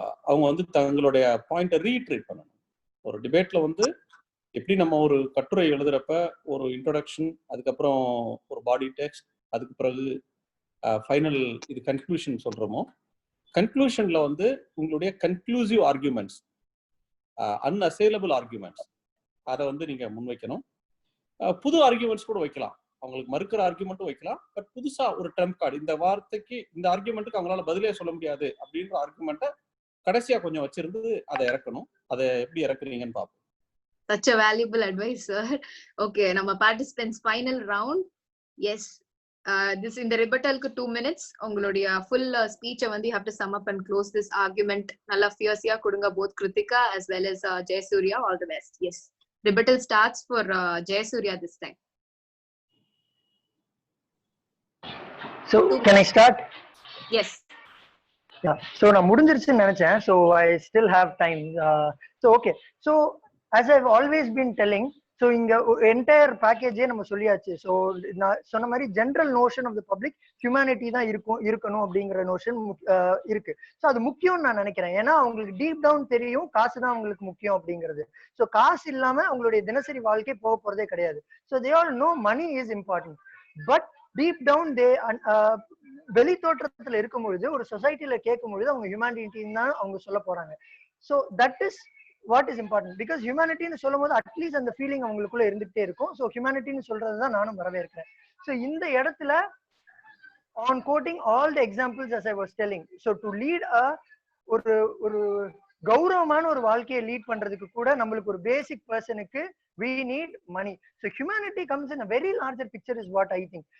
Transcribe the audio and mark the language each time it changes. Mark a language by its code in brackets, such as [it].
[ta] அவங்க வந்து தங்களுடைய பாயிண்ட்டை ரீட்ரேட் பண்ணணும். ஒரு டிபேட்ல வந்து எப்படி நம்ம ஒரு கட்டுரை எழுதுறப்ப ஒரு இன்ட்ரோடக்ஷன், அதுக்கப்புறம் ஒரு பாடி டெக்ஸ்ட், அதுக்கு பிறகு ஃபைனல் இது கன்க்ளூஷன் சொல்றோமோ, கன்க்ளூஷன்ல வந்து உங்களுடைய கன்க்ளூசிவ் ஆர்கியூமெண்ட்ஸ், அன்அசைலபிள் ஆர்கியூமெண்ட்ஸ் அதை வந்து நீங்க முன்வைக்கணும். புது ஆர்கியூமெண்ட்ஸ் கூட வைக்கலாம், அவங்களுக்கு மறுக்கிற ஆர்கியூமெண்ட்டும் வைக்கலாம். பட் புதுசா ஒரு ட்ரம்ப் கார்டு, இந்த வார்த்தைக்கு இந்த ஆர்கியூமெண்ட்டுக்கு அவங்களால பதிலே சொல்ல முடியாது அப்படின்ற ஆர்கியூமெண்ட்டை கடைசியா கொஞ்சம் வச்சிருந்து அதை இறக்கணும். அதை எப்படி இறக்குறீங்கன்னு பார்ப்போம். [en] Such a valuable advice, sir. Okay, [ta] நம்ம [en] participants final round. Yes, this in the rebuttal ku 2 minutes. [ta] உங்களுடைய full speech வந்து [en] you have to sum up and close this argument. [ta] நல்லா fierce-ஆ கொடுங்க, [en] both Kritika as well as Jayasuriya. All the best. Yes, rebuttal starts for Jayasuriya this time. So can I start? Yes. Yeah. [ta] So நான் முடிஞ்சிருச்சுன்னு நினைச்சேன். [en] So I still have time. So okay. So as I've always been telling, so [ta] இங்க entire பேக்கேஜே நம்ம சொல்லியாச்சு. So நான் சொன்ன மாதிரி general notion of the public humanity தான் இருக்கணும் அப்படிங்கிற நோஷன் இருக்கு. ஸோ அது முக்கியம்னு நான் நினைக்கிறேன். ஏன்னா அவங்களுக்கு டீப் டவுன் தெரியும் காசு தான் அவங்களுக்கு முக்கியம் அப்படிங்கிறது. ஸோ காசு இல்லாம அவங்களுடைய தினசரி வாழ்க்கை போக போறதே கிடையாது. [en] So they all know money is important. [ta] But deep down தே வெளி தோற்றத்துல இருக்கும் பொழுது, ஒரு சொசைட்டில கேட்கும் பொழுது அவங்க ஹியூமனிட்டின்னு தான் அவங்க சொல்ல போறாங்க. [en] so that is what is important, because humanity [ta] னு சொல்லும்போது [en] at least [ta] அந்த ஃபீலிங் அவங்களுக்குள்ள இருந்துகிட்டே இருக்கும். ஸோ ஹியூமனிட்டின்னு சொல்றதுதான் நானும் வரவேற்கிறேன். ஸோ இந்த இடத்துல [en] on quoting all the examples as I was telling, [ta] so to lead a ஒரு கௌரவமான ஒரு வாழ்க்கையை லீட் பண்றதுக்கு கூட நம்மளுக்கு ஒரு பேசிக் பர்சனுக்கு [en] we need money. So humanity comes in a very larger picture is what I think.